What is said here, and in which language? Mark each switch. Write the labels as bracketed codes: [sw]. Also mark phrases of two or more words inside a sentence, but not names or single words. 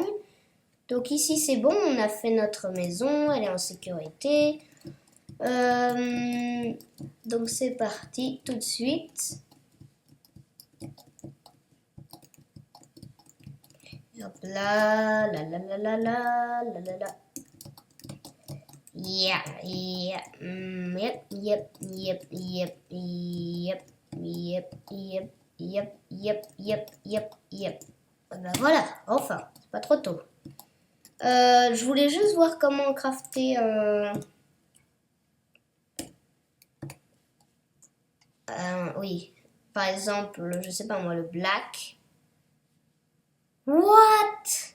[fr] Donc ici, c'est bon, on a fait notre maison, elle est en sécurité. Donc c'est parti, tout de suite. Hop là, la la la la la la la la. [en] Yeah, yeah, yep, yep, yep, yep, yep, yep, yep, yep, yep, yep, yep, yep. [fr] Ben voilà, enfin, c'est pas trop tôt. Je voulais juste voir comment crafter oui, par exemple, je sais pas moi, le black. [en] What?